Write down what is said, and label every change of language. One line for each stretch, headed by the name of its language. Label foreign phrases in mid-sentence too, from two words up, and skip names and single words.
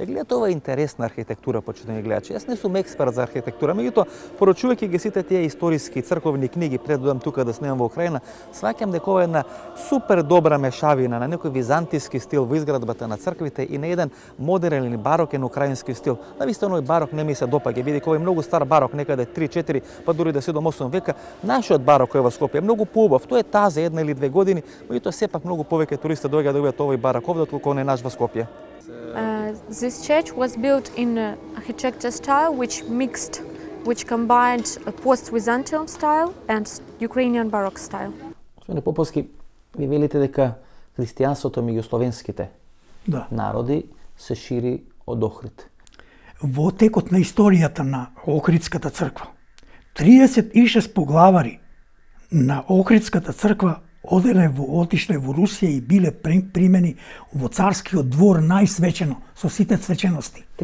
Macedonian: Гледате, ова е интересна архитектура, почитувани гледачи. Јас не сум експерт за архитектура, меѓутоа, поручувајќи ги сите тие историски црковни книги пред да одам тука да снимам во Украина, сваќам дека ова е една супер добра мешавина на некој византиски стил во изградбата на црквите и на еден модерен или барокен украински стил. Навистина овој барок не ми се допаѓа, бидејќи овој многу стар барок, некаде 3-4, па дури до 7-8 века. Нашиот барок кој е во Скопје е многу поубав. Тоа е таа за 1 или 2 години, меѓутоа сепак многу повеќе туристи доаѓаат да видат овој барок овде отколку не наш во Скопје.
English: This church was built in architecture style which combined a post-Byzantine style and Ukrainian Baroque style.
Macedonian: Господине Поповски, ви велите дека христијанството меѓу словенските народи се шири од Охрид. Во текот на историјата на Охридската црква, 36 поглавари на Охридската црква отишле во Русија и биле примени во царскиот двор најсвечено, со сите свечености.